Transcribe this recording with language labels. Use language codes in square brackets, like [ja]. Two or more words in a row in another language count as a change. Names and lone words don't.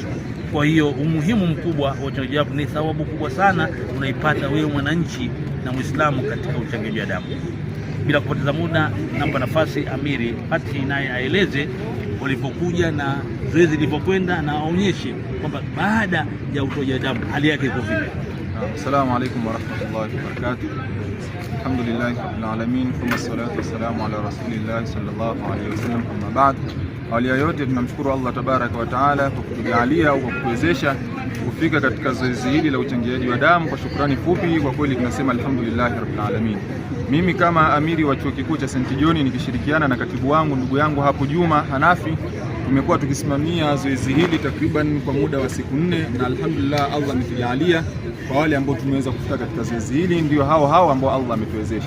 [sw] Kwa hiyo umuhimu mkubwa wa uchangiaji wa damu ni thawabu kubwa sana unaipata wewe mwananchi na Muislamu katika uchangiaji wa damu. Bila kupoteza muda, nampa nafasi Amiri Fatih naye aeleze walipokuja na zoezi lilivyokwenda, na aonyeshe kwamba baada ya utoaji damu hali yake iko vipi. [ar] السلام عليكم ورحمة الله وبركاته الحمد لله رب العالمين ثم الصلاة والسلام على رسول الله صلى الله عليه وسلم أما بعد. [sw] Awali ya yote tunamshukuru Allah [ar] تبارك وتعالى [sw] kwa kutujalia au kwa kutuwezesha kufika katika zoezi hili la uchangiaji wa damu. Kwa shukrani fupi, kwa kweli tunasema [ar] الحمد لله رب العالمين. [sw] Mimi kama amiri wa chuo kikuu cha St. John nikishirikiana na katibu wangu ndugu yangu hapo Juma Hanafi, tumekuwa tukisimamia zoezi hili takriban kwa muda wa siku 4, na alhamdulillah Allah ametujalia kwa wale ambao tumeweza kufika katika zoezi hili ndio hao ambao Allah ametuwezesha.